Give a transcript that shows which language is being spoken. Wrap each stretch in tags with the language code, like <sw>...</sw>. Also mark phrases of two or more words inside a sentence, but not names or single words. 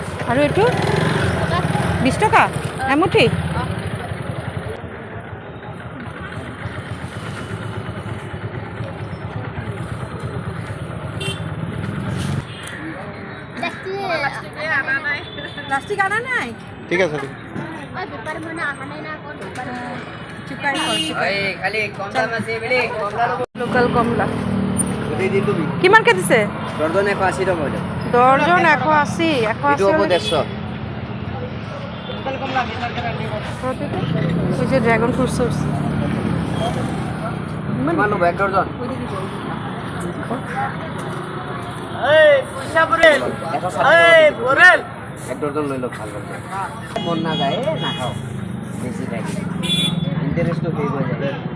<as>আৰু এইটো 20 টকা এমুঠি। প্লাষ্টিক আনা নাই?</as> <bn>ঠিক আছে</bn> <as>লোকাল কমলা কিমানকে দিছে? দৰ্জন 180 টকা। দৰ্জন 180। এইটো হ'ব 150।</as> <bn>ওই যে ড্রাগন ফ্রুট সোর্স</bn> <as>কিমান হ'ব এক দৰ্জন? এক দৰ্জন লৈ লওক ভাল ভাল। মন নাযায় নাখাওঁ বেছি খাই ইণ্টাৰেষ্টটো শেষ হৈ যায়।</as>